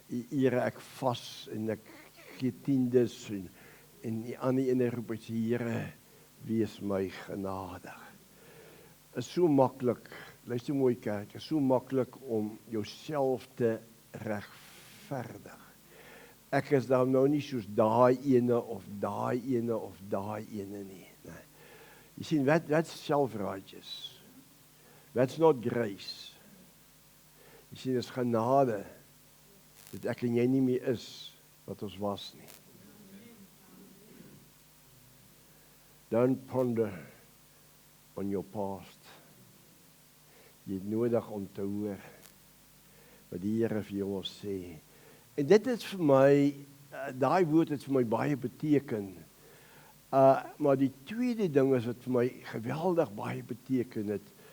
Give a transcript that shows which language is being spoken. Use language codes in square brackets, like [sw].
[af] Here, ek vas en ek gee tiendes en die ander ene roep hy sê, Here, wees my genadig. Is so maklik, luister mooi kerk, is so maklik om jouself te regverdig. Ek is dan nou nie soos daai ene of daai ene of daai ene nie. Nee. [en] You see, that's self-righteous. That's not grace. [af] You see, dis genade dat ek en jy nie meer is wat ons was nie. [en] Don't ponder on your past. [af] Jy het nodig om te hoor wat die Here vir jou wil sê. En dit is vir my, daai woord het vir my baie beteken. Maar die tweede ding is wat vir my geweldig baie beteken het.